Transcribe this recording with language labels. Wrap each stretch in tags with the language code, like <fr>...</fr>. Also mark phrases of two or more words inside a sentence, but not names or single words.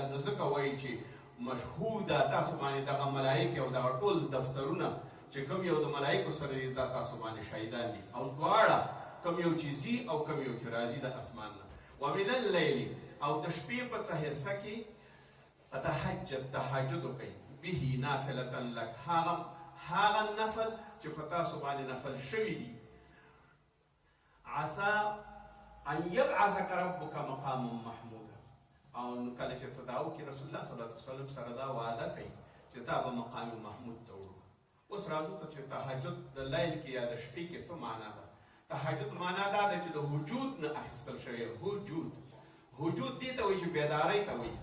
<ps>نو ځکه وایي چې مشهوده تاسو باندې دغه ملایکې او دغه ټول دفترونه چې کوم یو د ملایکو سره دي دا تاسو باندې شاهدان دي، او دواړه کوم یو چې ځي او کوم یو چې راځي د اسمان نه.</ps> <ar>ومن الليل</ar> <ps>او د شپې په څه حصه کې فتهجد تهجد کوي</ps> <ar>به نافلة لك،</ar> <ps>هغه نفل چې په تاسو باندې نفل شوي دي.</ps> <ar>عسى ان يبعثك ربك مقاما محمودا.</ar> <ps>او کله چې ته دا وکړې رسول الله</ps> <ar>صلی الله علیه وسلم</ar> <ps>سره دا وعده کوي چې تا به مقام محمود ته وړو. اوس راځو ته چې تهجد د لیل کې یا د شپې کې څه معنا ده. تهجد معنا دا ده چې د وجود نه اخیستل شوی. وجود دې ته وایي چې بیدارۍ ته وایي.</ps>